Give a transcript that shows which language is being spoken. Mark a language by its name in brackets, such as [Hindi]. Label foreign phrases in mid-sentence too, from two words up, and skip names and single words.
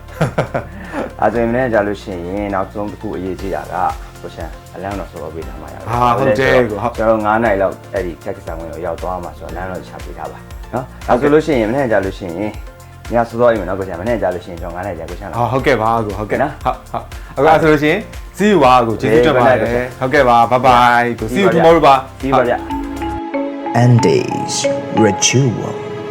[Burmese] အဲ့ဒါနဲ့ကြာလို့ရှိရင်နောက်ဆုံးတစ်ခုအရေးကြီးတာကကိုရှင်အလန်းတော့ဆိုတော့ပေးထားမှာရပါ ဟုတ်တယ်ကိုဟုတ် ကျွန်တော်9နိုင်လောက်အဲ့ဒီချက်ကစားဝင်ကိုရောက်သွားမှာဆိုတော့လမ်းတော့ချပေးထားပါနော်ဒါဆိုလို့ရှိရင်မနေ့ကြာလို့ရှိရင်ညစောစောအိမ်မှာနော်ကိုရှင်မနေ့ကြာလို့ရှိရင်ကျွန်တော်9နိုင်ကြာကိုရှင်လာ ဟုတ်ကဲ့ပါကိုဟုတ်ကဲ့နော်ဟုတ်အခုဆိုလို့ရှိရင် [English] see you [Burmese] ပါကိုကျေးဇူးတင်ပါတယ်ဟုတ်ကဲ့ပါ [English] bye bye [Burmese] ကို [English] see you tomorrow [Burmese] ပါ [English] see you [Burmese] ပါဗျ Andes Ritual